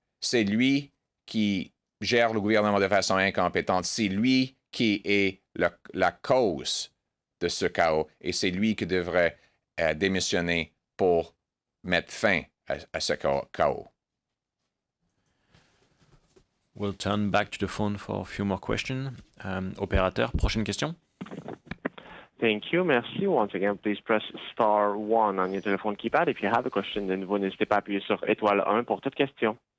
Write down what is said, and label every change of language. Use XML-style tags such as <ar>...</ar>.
<fr>C'est lui qui gère le gouvernement de façon incompétente. C'est lui qui est la cause de ce chaos et c'est lui qui devrait démissionner pour mettre fin à ce chaos.</fr> <en>We'll turn back to the phone for a few more questions.</en> <fr>Opérateur, prochaine question.</fr> <en>Thank you.</en> <fr>Merci.</fr> <en>Once again, please press star 1 on your telephone keypad. If you have a question,</en> <fr>de nouveau, n'hésitez pas à appuyer sur étoile 1 pour toute question.</fr>